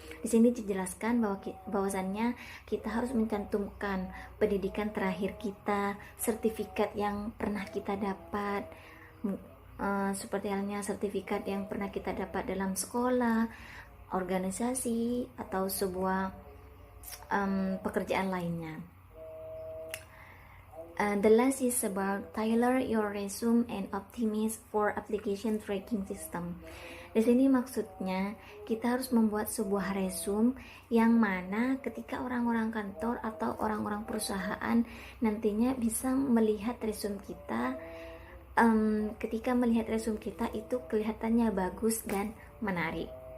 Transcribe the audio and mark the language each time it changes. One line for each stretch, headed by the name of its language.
Indonesian: Di sini dijelaskan bahwasannya kita harus mencantumkan pendidikan terakhir kita, sertifikat yang pernah kita dapat, seperti halnya sertifikat yang pernah kita dapat dalam sekolah, organisasi, atau sebuah pekerjaan lainnya.
English: The last is about tailor your resume and optimize for application tracking system.
Indonesian: Di sini maksudnya kita harus membuat sebuah resume yang mana ketika orang-orang kantor atau orang-orang perusahaan nantinya bisa melihat resume kita. Ketika melihat resume kita itu kelihatannya bagus dan menarik.